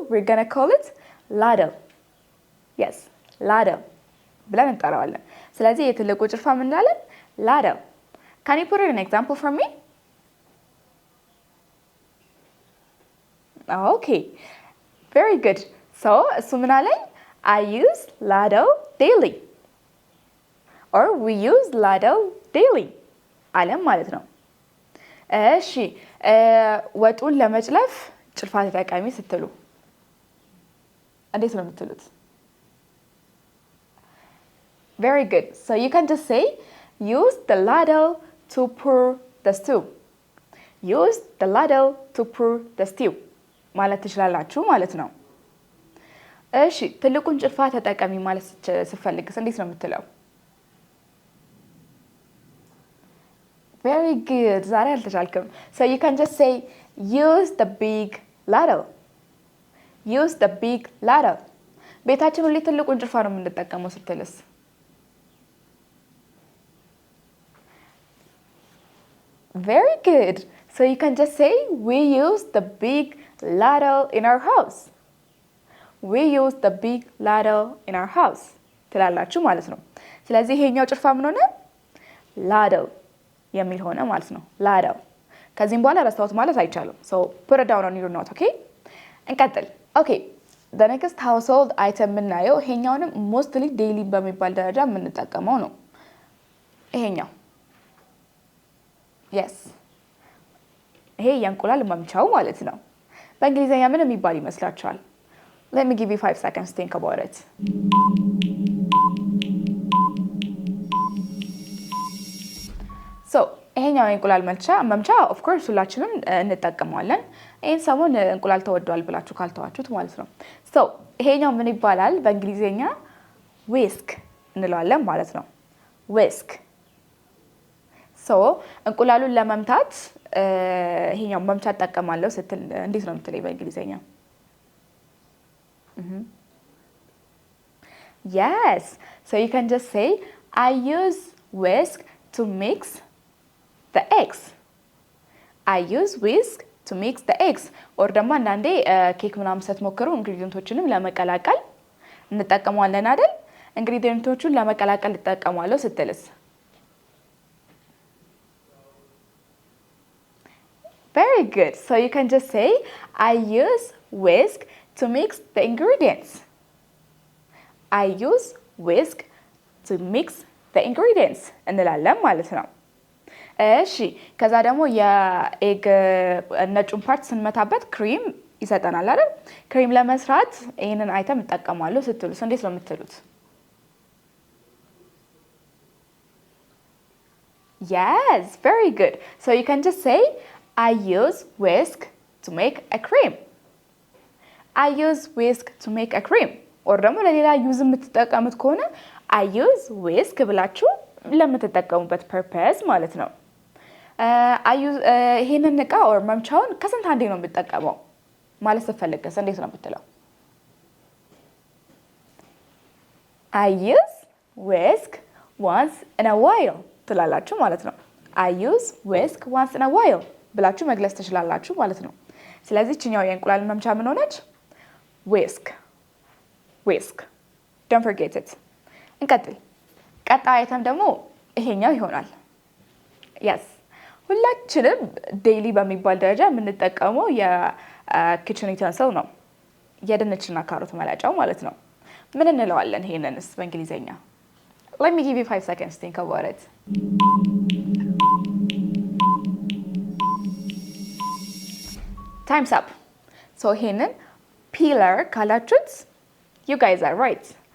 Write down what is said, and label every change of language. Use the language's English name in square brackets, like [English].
[English] we're gonna call it ladle. yes ladle [Amharic] ብለን እንጠራዋለን። ስለዚህ የትልቁ ጭልፋ ምን እንላለን? [English] ladle. can you put an example for me? okay very good so [Amharic] እሱ ምን አለኝ? [English] I use ladle daily or we use ladle daily [Amharic] አለም ማለት ነው። እሺ ወጡን ለመጭለፍ ጭልፋ ተጠቃሚ ስትሉ እንዴት ነው የምትሉት? [English] very good so you can just say use the ladle to pour the stew. use the ladle to pour the stew [Amharic] ማለት ትችላላችሁ ማለት ነው። እሺ ትልቁን ጭልፋ ተጠቃሚ ማለት ስትፈልግስ እንዴት ነው የምትለው? [English] very good [Amharic] ዛሬ አልተቻልክም [English] so you can just say use the big ladle. use the big ladle [Amharic] ቤታችን ሁሌ ትልቁን ጭልፋ ነው የምንጠቀመው ስትልስ? [English] very good so you can just say we use the big ladle in our house. we use the big ladle in our house [Amharic] ትላላችሁ ማለት ነው። ስለዚህ ይሄኛው ጭልፋ ምን ሆነ? ladle የሚል ሆነ ማለት ነው። ladle ከዚህም በኋላ ረስታውት ማለት አይቻልም። [English] so put it down on your note okay [Amharic] እንቀጥል። [English] okay the next household item [Amharic] የምናየው ይሄኛውንም mostly daily በሚባል ደረጃ የምንጠቀመው ነው። ይሄኛው yes ይሄ የእንቁላል መምቻው ማለት ነው። በእንግሊዘኛ ምን የሚባል ይመስላችኋል? [English] let me give you 5 seconds to think about it. [Amharic] so ይሄኛው የእንቁላል መምቻ [English] of course [Amharic] ሁላችንም እንጠቀመዋለን። ይሄን ሰሞን እንቁላል ተወዷል ብላችሁ ካልተዋችሁት ማለት ነው። so ይሄኛው ምን ይባላል በእንግሊዘኛ? whisk እንለዋለን ማለት ነው። whisk so እንቁላሉን ለመምታት ይሄኛው መምቻ ተጠቀማለሁ ስትል እንዴት ነው የምትለኝ በእንግሊዘኛ? [English] yes so you can just say I use whisk to mix the eggs. I use whisk to mix the eggs [Amharic] or ደግሞ አንዳንዴ ኬክ ምናምን ስትሞክሩ ኢንግሪዲየንቶችንም ለመቀላቀል እንጠቀመዋለን አይደል? ኢንግሪዲየንቶቹን ለመቀላቀል እንጠቀመዋለሁ ስትልስ? [English] very good so you can just say I use whisk to mix the ingredients. I use whisk to mix the ingredients [Amharic] እንላለን ማለት ነው። እሺ ከዛ ደግሞ የኤግ ነጩን ፓርት ስንመታበት ክሪም ይሰጠናል አይደል? ክሪም ለመስራት ይሄንን አይተም እንጠቀማለሁ ስትሉስ እንዴት ነው የምትሉት? [English] yes very good so you can just say I use whisk to make a cream. I use whisk to make a cream [Amharic] or ደግሞ ለሌላ ዩዝ የምትጠቀሙት ከሆነ [English] I use whisk [Amharic] ብላችሁ ለምትጠቀሙበት purpose ማለት ነው። I use ይሄንን እቃ or መምቻውን ከስንት አንዴ ነው የምትጠቀመው ማለት ስትፈልግስ እንዴት ነው የምትለው? [English] I use whisk once in a while [Amharic] ትላላችሁ ማለት ነው። I use whisk once in a while ብላችሁ መግለጽ ትችላላችሁ ማለት ነው። ስለዚህ እቺኛው የእንቁላል መምቻ ምን ሆነች? [English] whisk whisk. Don't forget it. [Amharic] እንቀጥል። ቀጣይ አይተም ደግሞ ይሄኛው ይሆናል። yes ሁላችንም ዴይሊ በሚባል ደረጃ የምንጠቀመው የኪችን ዩቴንሲል ነው። የድንችና ካሮት መላጫው ማለት ነው። ምን እንለዋለን ይሄንንስ በእንግሊዘኛ? [English] Let me give you 5 seconds to think about it. Time's up. So [Amharic] ይሄንን [English] peeler [Amharic] ካላችሁት [English] you guys are right.